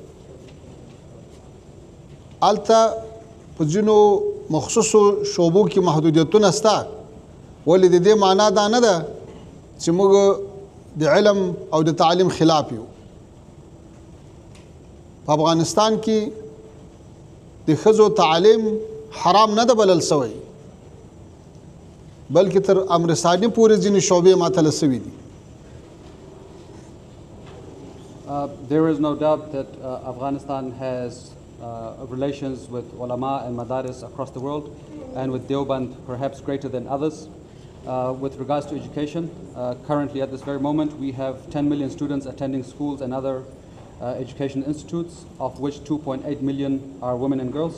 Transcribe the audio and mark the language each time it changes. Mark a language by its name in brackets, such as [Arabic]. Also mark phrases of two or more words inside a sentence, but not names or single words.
[Pashto] الته په ځینو مخصوصو شعبو کې محدودیتونه شته ولې د دې معنا دا نه ده چې موږ د علم او د تعلیم خلاف یو په افغانستان کې د ښځو تعلیم حرام نه ده بلل سوی بلکې تر امر ثاني پورې ځینې شعبې معطله سوي دي [English] There is no doubt that Afghanistan has relations with ulama and madaris across the world, and with Deoband perhaps greater than others. With regards to education, currently at this very moment we have 10 million students attending schools and other education institutes, of which 2.8 million are women and girls.